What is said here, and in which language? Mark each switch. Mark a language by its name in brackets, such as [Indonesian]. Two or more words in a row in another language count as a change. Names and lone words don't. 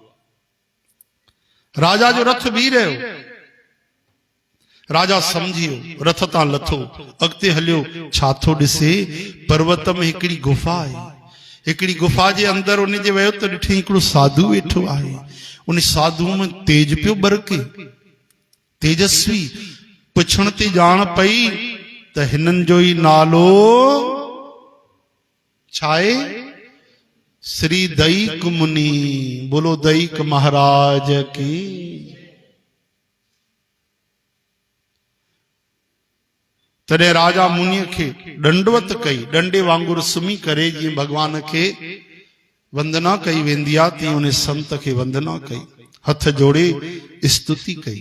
[Sindhi] राजा जो रथ भी रहियो, राजा सम्झियो, रथ तां लथो, अॻिते हलियो, छा थो ॾिसे, पर्वत में हिकिड़ी गुफ़ा आहे। हिकिड़ी गुफ़ा जे अंदरि उन जे वियो त ॾिठई हिकिड़ो साधु वेठो आहे। उन साधु में तेज पियो बरके, तेजस्वी। पुछण ते ॼाण पई त हिननि जो ई नालो छा आहे, श्री दैक मुनि। [Hindi] बोलो दैक महाराज की। [Sindhi] तॾहिं राजा मुनिअ खे दंडवत कई, डंडे वांगुरु सुम्ही करे जीअं भगवान खे वंदना कई वेंदी आहे, तीअं उन संत खे वंदना कई, हथ जोड़े स्तुति कई।